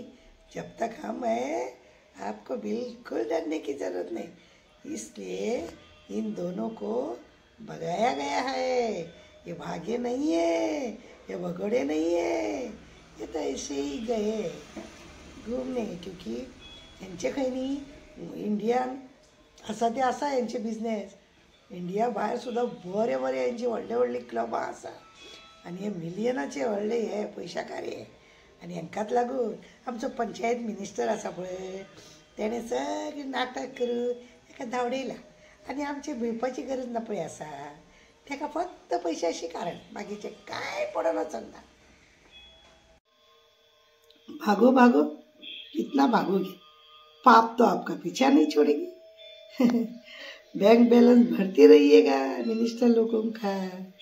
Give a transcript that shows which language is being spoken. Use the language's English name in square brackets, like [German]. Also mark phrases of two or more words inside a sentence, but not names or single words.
[Hindi] जब तक हम हैं आपको बिल्कुल डरने की ज़रूरत नहीं। इसलिए इन दोनों को भगाया गया है। ये भागे नहीं है, ये भगोड़े नहीं है, ये तो ऐसे ही गए घूमने, क्योंकि [Konkani] यांचे काही नाही इंडियान असा ते असा यांचे बिझनेस। इंडिया भायर सुद्धा बरे बरे यांचे व्हडले व्हडले क्लबां आसा आनी हे मिलियनाचे व्हडले हे पयशाकारी हे। आनी हांकाच लागून आमचो पंचायत मिनिस्टर आसा पळय तेणें सगळी नाटक करून ताका धांवडयला आनी आमची भिवपाची गरज ना पळय आसा, ताका फक्त पयशांची कारण, बाकीचें कांय पडना चलना। [Hindi] भागो भागो, कितना भागोगे, पाप तो आपका पीछा नहीं छोड़ेगी। बैंक बैलेंस भरते रहिएगा मिनिस्टर लोगों का।